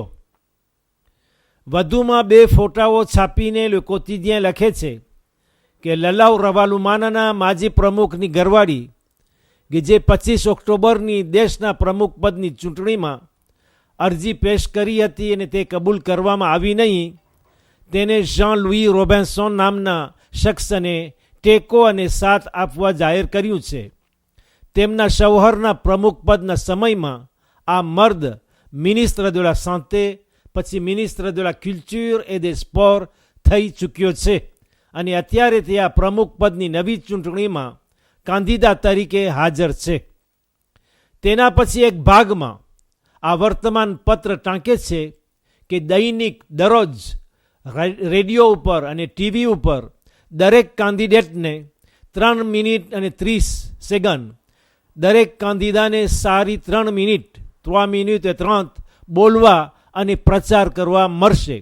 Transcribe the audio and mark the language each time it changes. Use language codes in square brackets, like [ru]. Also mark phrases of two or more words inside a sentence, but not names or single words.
[gu] વધુમાં 2 ફોટાઓ છાપીને લે કોતિદિયન લખે છે કે લલાઉ રવાલુમાનાના માજી પ્રમુખની ઘરવાળી કે જે 25 ઓક્ટોબરની દેશના પ્રમુખ પદની ચૂંટણીમાં અરજી પેશ કરી હતી અને તે કબૂલ કરવામાં આવી નહીં, તેને જેan louis રોબિન્સન નામના શખ્સને ટેકો અને સાથ આપવા જાહેર કર્યું છે. તેમના શૌહરના પ્રમુખ પદના સમયમાં આ મર્દ મિનિસ્ત્ર [fr] de la santé, [gu] પછી મિનિસ્ત્ર [fr] de la culture et des sports [gu] થઈ ચૂક્યો છે અને અત્યારે તે આ પ્રમુખ પદની નવી ચૂંટણીમાં કાંદીદા તરીકે હાજર છે. તેના પછી એક ભાગમાં આ વર્તમાન પત્ર ટાંકે છે કે દૈનિક દરરોજ રેડિયો ઉપર અને ટીવી ઉપર દરેક કાંડિડેટને 3 મિનિટ અને 30 સેકન્ડ, દરેક કાંદીદાને સારી 3 મિનિટ 3 મિનિટ 30 બોલવા અને પ્રચાર કરવા મળશે.